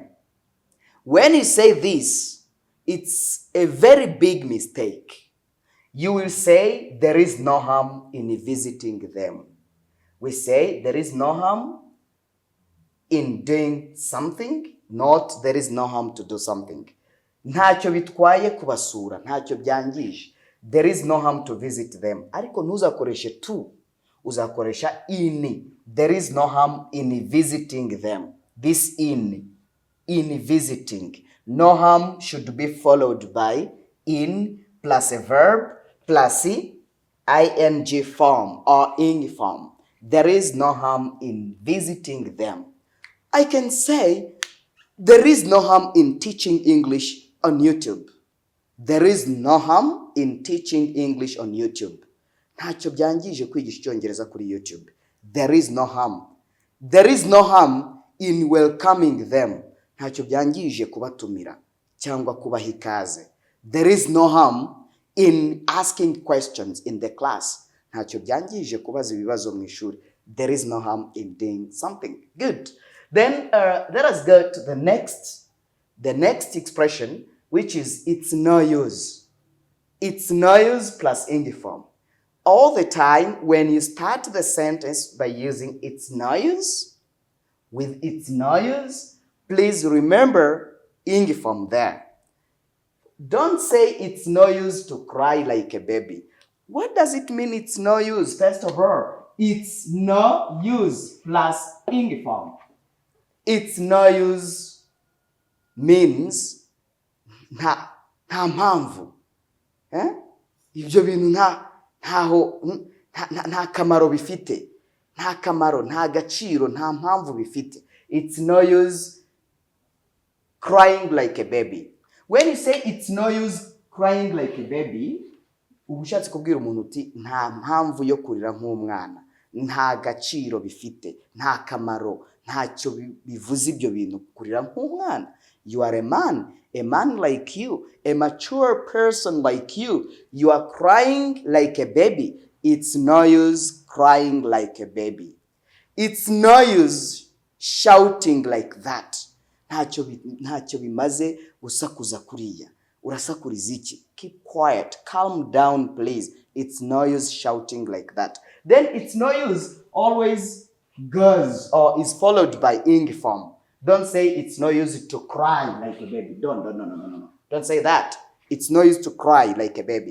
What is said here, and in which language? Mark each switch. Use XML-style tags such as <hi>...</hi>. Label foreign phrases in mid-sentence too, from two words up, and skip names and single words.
<en>When you say this, it's a very big mistake. You will say there is no harm in visiting them. We say there is no harm in doing something, not there is no harm to do something.</en> <rw>Ntacyo bitwaye kubasura, ntacyo byangije.</rw> <en>There is no harm to visit them.</en> <rw>Ariko ntuzakoreshe to, uzakoresha in.</rw> <en>There is no harm in visiting them. This in visiting. No harm should be followed by in plus a verb plus ing form or ing form. There is no harm in visiting them. I can say there is no harm in teaching English on YouTube. There is no harm in teaching English on YouTube.</en> <rw>Ntacyo byangije kwigisha Icyongereza kuri YouTube.</rw> <en>There is no harm. There is no harm in welcoming them.</en> <rw>Ntacyo byangije kubatumira cyangwa kubaha ikaze.</rw> <en>There is no harm in asking questions in the class.</en> <rw>Ntacyo byangije kubaza ibibazo mu ishuri.</rw> <en>There is no harm in doing something. Good. Then let us go to the next expression, which is it's no use. It's no use plus ing form. All the time when you start the sentence by using it's no use, with it's no use, please remember ing form there. Don't say it's no use to cry like a baby. What does it mean it's no use? First of all, it's no use plus ing form. It's no use means</en> <rw>nta mpamvu. Ibyo bintu nta kamaro bifite. Nta kamaro, nta gaciro, nta mpamvu bifite.</rw> <en>It's no use crying like a baby. When you say it's no use crying like a baby,</en> <rw>ubushatse kubwira umuntu uti nta mpamvu yo kurira nk'umwana, nta gaciro bifite, nta kamaro, ntacyo bivuze ibyo bintu kurira nk'umwana.</rw> <en>You are a man like you, a mature person like you. You are crying like a baby. It's no use crying like a baby. It's no use shouting like that.</en> <rw>Ntacyo bimaze gusakuza kuriya. Urasakuriza iki?</rw> <en>Keep quiet. Calm down, please. It's no use shouting like that. Then it's no use always goes or is followed by ing form. Don't say it's no use to cry like a baby. No. Don't say that. It's no use to cry like a baby.</en>